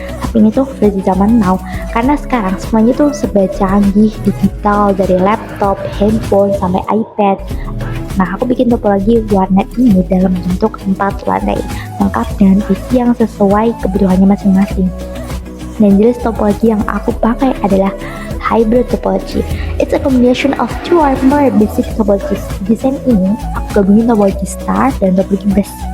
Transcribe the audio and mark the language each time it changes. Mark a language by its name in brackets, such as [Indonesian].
[Indonesian] Tapi ini tuh versi zaman now, karena sekarang semuanya tuh serba canggih digital, dari laptop, handphone, sampai iPad. Nah, aku bikin topologi warnet ini dalam bentuk 4 lantai, lengkap dengan isi yang sesuai kebutuhannya masing-masing. Dan jenis topologi yang aku pakai adalah hybrid topology. [English] It's a combination of two or more basic topologies. [Indonesian] Desain ini aku gabungin topologi star dan topologi bus.